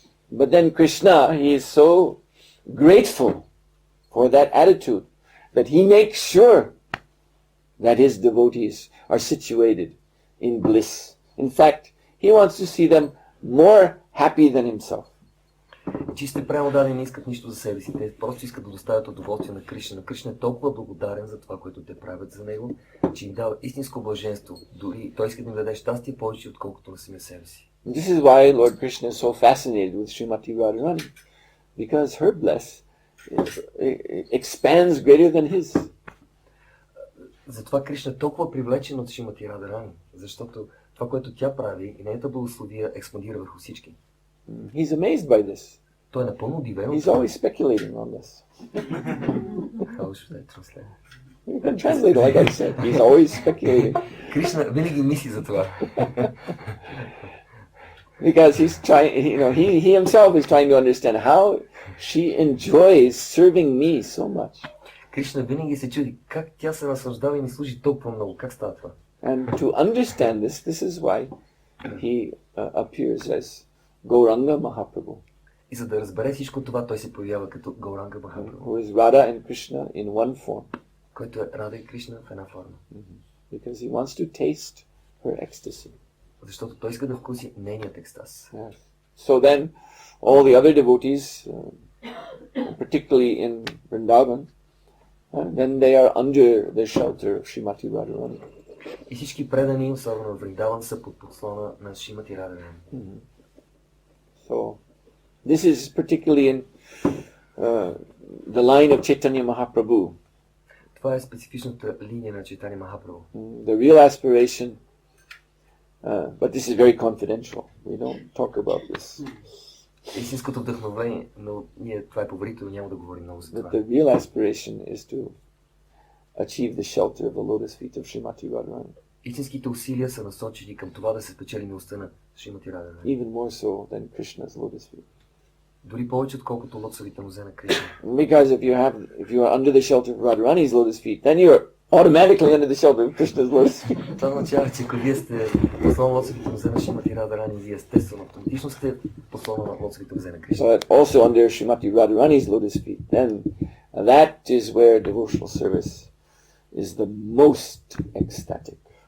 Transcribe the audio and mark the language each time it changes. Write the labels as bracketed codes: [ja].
[en] But then Krishna, he is so grateful for that attitude that he makes sure that his devotees are situated in bliss. In fact, he wants to see them more happy than himself. [bg] Чисти преданни не искат нищо за себе си, те просто искат да доставят удоволствие на Кришна. Но Кришна е толкова благодарен за това, което те правят за него, че им дава истинско блаженство. Дори той иска да им даде щастие повече, отколкото на самия себе си. [en] This is why Lord Krishna is so fascinated with Srimati Radharani, because her bliss expands greater than his. [bg] Затова Кришна е толкова привлечен от Шримати Радharani, защото това, което тя прави и нейната благословия експандира върху всички. [en] He's amazed by this. [bg] Той е напълно удивен. [en] He's always speculating on this. How should I translate? You can translate like I said. He's always speculating. [bg] Кришна винаги мисли за това. [en] Because he's trying, he himself is trying to understand how she enjoys serving me so much. [bg] Кришна винаги се чуди как тя се наслаждава и ми служи толкова много. Как става това? [en] And to understand this is why he appears as Gauranga Mahaprabhu, [bg] И за да разбере всичко това, той се появява като Гауранга Махапрабху, [en] who is Radha and Krishna in one form, [bg] който е Рада и Кришна в една форма. [en] because he wants to taste her ecstasy. [bg] Защото той иска да вкуси нейният екстаз. [en] Yes. So then, all the other devotees, particularly in Vrindavan, then they are under the shelter of Srimati Radharani. [bg] И всички предани, особено в Вриндаван, са под подслона на Шримати Радharani. [en] So, this is particularly in the line of Chaitanya Mahaprabhu. [bg] Това е специфичната линия на Чайтания Махапрабху. [en] The real aspiration, but this is very confidential. We don't talk about this. [bg] Истинското вдъхновение, но ние това е поверително, няма да говорим много за [en] But [bg] това. [en] the real aspiration is to achieve the shelter of the lotus feet of Srimati Radharani. [bg] Истинските усилия са насочени към това да се спечели милостта на Шримати Радharani. [en] Even more so than Krishna's lotus feet. [bg] Дори повече отколкото лотосовите нозе на Кришна. [en] Because if you are under the shelter of Radharani's lotus feet, then you are automatically under the shelter of Krishna's lotus feet. [bg] Това означава, че ако вие сте послон на лотосовите нозе на Шримати Радharani, вие естествено автоматично сте послон на лотосовите нозе на Кришна. [en] But also under Srimati Radharani's lotus feet, then that is where devotional service is the most ecstatic.